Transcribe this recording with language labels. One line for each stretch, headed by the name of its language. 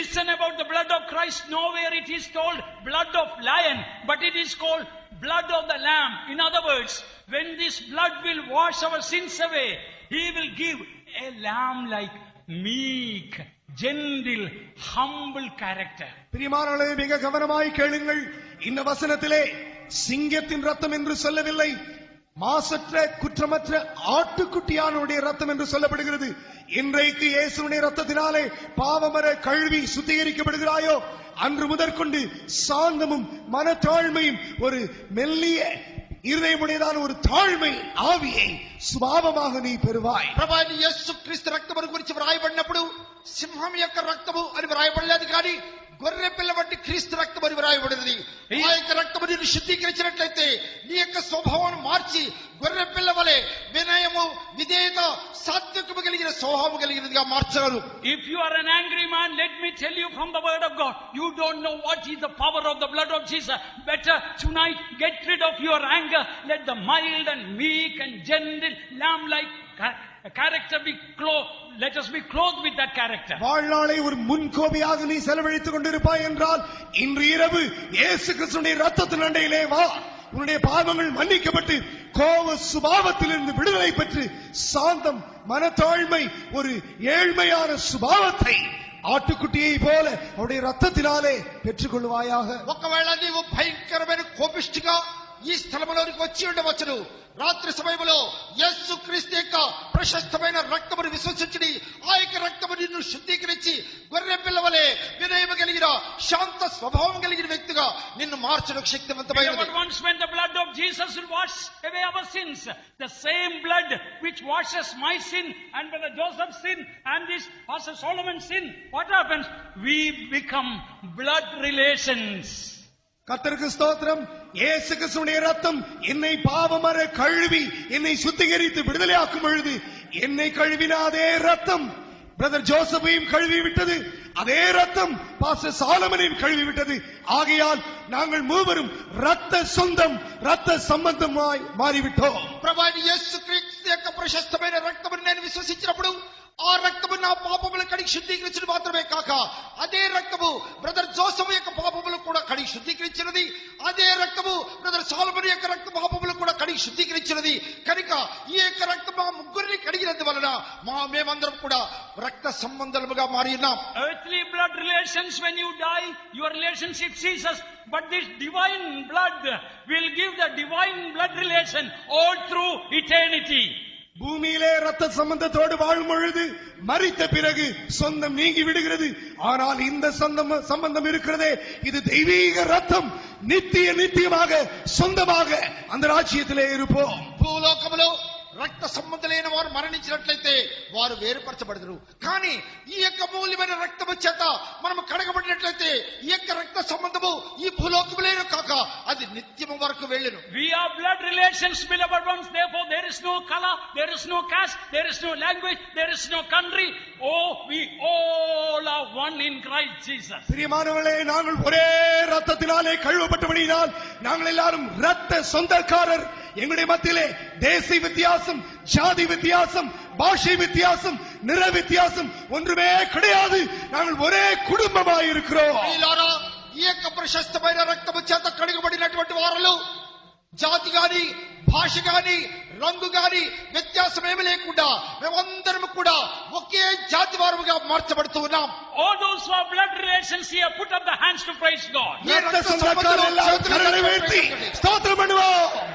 English: Listen about the blood of Christ. Nowhere it is called blood of lion, but it is called blood of the Lamb. In other words, when this blood will wash our sins away, He will give a lamb like meek, gentle, humble character.
Tamil: பிரியமானவர்களே, மிக கவனமாய் கேளுங்கள். இந்த வசனத்திலே சிங்கத்தின் ரத்தம் என்று சொல்லவில்லை, மாசற்ற குற்றமற்ற ஆட்டுக்குட்டியானுடைய ரத்தம் என்று சொல்லப்படுகிறது. இன்றைக்கு இயேசுவினுடைய ரத்தத்தினாலே பாவமர கழுவி சுத்திகரிக்கப்படுகிறாயோ, அன்று முதற்கொண்டு சாந்தமும் மனத்தாழ்மையும் ஒரு மெல்லிய இருதயமுடையதான ஒரு தாழ்மை ஆவியை சுபாவமாக நீ பெறுவாய்.
Telugu: ప్రభువైన యేసుక్రీస్తు రక్తము గురించి వ్రాయబడినప్పుడు సింహం యొక్క రక్తము అని వ్రాయబడలేదు, కానీ గొర్రె పిల్ల వంటి క్రీస్తు రక్తం అని వ్రాయబడింది. ఆ యొక్క రక్తము నిన్ను శుద్ధీకరించినట్లయితే నీ యొక్క స్వభావాన్ని మార్చి గొర్రె పిల్ల వలె వినయము, విధేయత, సాత్వికము కలిగిన స్వభావము కలిగినదిగా మార్చగలరు.
English: If you are an angry man, let me tell you from the word of God, you don't know what is the power of the blood of Jesus. Better tonight get rid of your anger. Let the mild and meek and gentle lamb-like character be clothed. Let us be clothed with that character.
Tamil: வாழ்நாளை ஒரு முன்கோபியாக நீ செலவழித்துக் கொண்டிருப்பாய் என்றால் இன்று இரவு இயேசு கிறிஸ்துவினுடைய ரத்தத்தின் அண்டையிலே வா. உன்னுடைய பாவங்கள் மன்னிக்கப்பட்டு கோப சுபாவத்திலிருந்து விடுதலை பெற்று சாந்தம், மனத்தாழ்மை, ஒரு ஏழ்மையான சுபாவத்தை ஆட்டுக்குட்டியை போல அவருடைய ரத்தத்தினாலே பெற்றுக் கொள்வாயாக.
Telugu: ఒకవేళ నీవు భయంకరమైన కోపిష్టిగా ఈ స్థలములోనికి వచ్చి ఉండవచ్చును. రాత్రి సమయంలో యేసుక్రీస్తు యొక్క ప్రశస్తమైన రక్తమును విశ్వసించి ఆ యొక్క రక్తము నిన్ను శుద్ధీకరించి గొర్రె పిల్లవలే వినయము కలిగిన శాంత స్వభావం కలిగిన వ్యక్తిగా నిన్ను మార్చడానికి శక్తివంతమైనది.
English: Once when the blood of Jesus will wash away our sins, the same blood which washes my sin and Brother Joseph's sin and this Pastor Solomon's sin, what happens? We become blood relations.
Tamil: கர்த்தருக்கு ஸ்தோத்திரம். இயேசு கிறிஸ்துவினுடைய ரத்தம் என்னை பாவமர கழுவி என்னை சுத்திகரித்து விடுதலையாக்கும் பொழுது என்னை கழுவின அதே ரத்தம் பிரதர் ஜோசப்பையும் கழுவி விட்டது, அதே ரத்தம் பாஸ்டர் சாலமனையும் கழுவி விட்டது. ஆகையால் நாங்கள் மூவரும் ரத்த சொந்தம், ரத்த சம்பந்தமாய் மாறிவிட்டோம்.
Telugu: ప్రభువైన యేసుక్రీస్తు యొక్క ప్రశస్తమైన రక్తమును నేను విశ్వసించినప్పుడు ఆ రక్తము నా పాపములు కడిగి శుద్ధీకరించడం మాత్రమే కాక అదే రక్తము బ్రదర్ జోసెఫ్ యొక్క పాపములు కూడా కడిగి శుద్ధీకరించినది. అదే రక్తము బ్రదర్ సాలమన్ యొక్క రక్త పాపములు కూడా కడిగి శుద్ధీకరించినది. కనుక ఈ యొక్క రక్తం మా ముగ్గురిని కడిగినందువలన మేమందరం కూడా రక్త సంబంధములుగా మారి ఉన్నాం.
English: Earthly blood relations, when you die, your relationship ceases. But this divine blood will give the divine blood relation all through eternity.
Tamil: பூமியிலே ரத்த சம்பந்தத்தோடு வாழும் பொழுது மரித்த பிறகு சொந்தம் நீங்கி விடுகிறது. ஆனால் இந்த சம்பந்தம் இருக்கிறதே, இது தெய்வீக ரத்தம். நித்தியமாக சொந்தமாக அந்த ராஜ்யத்திலே இருப்போம்.
Telugu: భూలోకములో రక్త సంబంధులైన వారు మరణించినట్లయితే వారు వేరుపరచబడరు. కానీ ఈ యొక్క మూల్యమైన రక్తము చేత మనము కడగబడినట్లయితే ఈ యొక్క రక్త సంబంధము ఈ భూలోకములేను కాక అది నిత్యము వరకు వెళ్ళును.
English: We are blood relations, beloved ones. Therefore there is no color, there is no caste, there is no language, there is no country. Oh, we all are one in Christ Jesus.
Tamil: பிரியமானவர்களே, நாங்கள் ஒரே ரத்தத்தினாலே கழுவப்பட்டபடியால் நாங்கள் எல்லாரும் ரத்த சொந்தக்காரர். எங்களுடைய மத்தியிலே தேச வித்தியாசம், ஜாதி வித்தியாசம், பாஷை வித்தியாசம், நிற வித்தியாசம் ஒன்றுமே கிடையாது. நாங்கள் ஒரே குடும்பமாய் இருக்கிறோம்.
Telugu: ఈ యొక్క ప్రశస్తమైన రక్తము చేత కడుగబడినటువంటి వారిలో జాతి గాని, భాష గాని, రంగు గాని వ్యత్యాసం ఏమీ లేకుండా మేమందరం కూడా ఒకే జాతి వారుగా మార్చబడుతూ ఉన్నాం.
English: All those who are blood relations here, put up the hands to praise God.
Tamil: ரத்த சொந்தக்காரர் எல்லாரும் கரங்களை உயர்த்தி ஸ்தோத்திரம் பண்ணுவோம்.